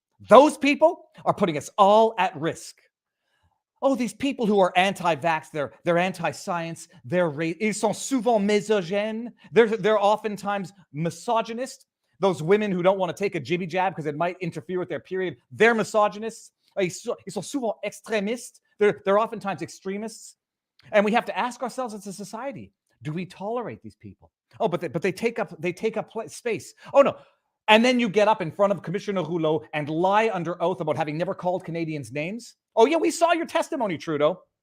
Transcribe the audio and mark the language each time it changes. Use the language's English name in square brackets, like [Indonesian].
[English] Those people are putting us all at risk. Oh, these people who are anti-vax, they're anti-science, [French] ils sont souvent misogynes. [English] They're oftentimes misogynist. Those women who don't want to take a jibby jab because it might interfere with their period, they're misogynists. [French] Ils sont souvent extrémistes. [English] They're oftentimes extremists. And we have to ask ourselves as a society, do we tolerate these people? Oh, but they take up space. Oh no. And then you get up in front of Commissioner Rouleau and lie under oath about having never called Canadians names. Oh yeah, we saw your testimony, Trudeau.